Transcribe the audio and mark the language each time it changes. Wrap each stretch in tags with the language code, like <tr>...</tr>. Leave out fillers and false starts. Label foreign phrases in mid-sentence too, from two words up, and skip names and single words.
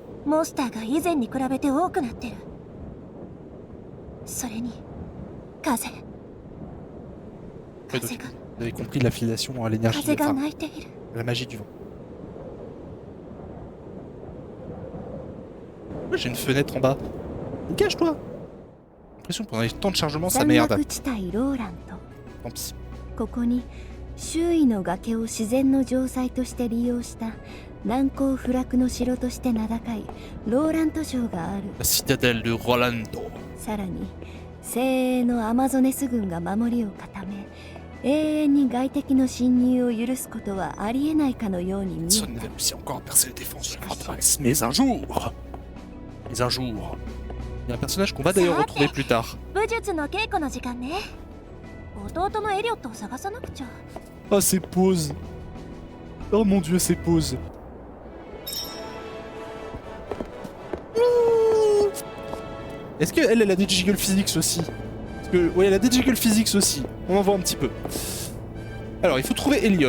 <fr>Ouais, donc, vous avez compris l'affiliation à l'énergie, enfin, la magie du vent. Ouais, j'ai une fenêtre en bas. Cache-toi. J'ai l'impression que pendant les temps de chargement, ça merde. Tant pis.</fr> <ja>ここに周囲の崖を自然の城塞として利用した難攻不落の城として名高いローラント城がある。</ja> <fr>La citadelle de Rolando.</fr> <ja>さらに精鋭のアマゾネス軍が守りを固め、永遠に外敵の侵入を許すことはありえないかのように見え</ja> <fr>Personne n'a réussi encore à percer les défenses de la forteresse. Mais un jour. Il y a un personnage qu'on va d'ailleurs retrouver plus tard.</fr> <ja>武術の稽古の時間ね。弟のエリオットを探さなくちゃ。</ja> <fr>Oh, ces pauses. Oh mon dieu, ces pauses. Est-ce qu'elle a des</fr> <en>Jiggle Physics</en> <fr>aussi? Parce que, oui, elle a des</fr> <en>Jiggle Physics</en> <fr>aussi. On en voit un petit peu. Alors, il faut trouver Elliot.</fr>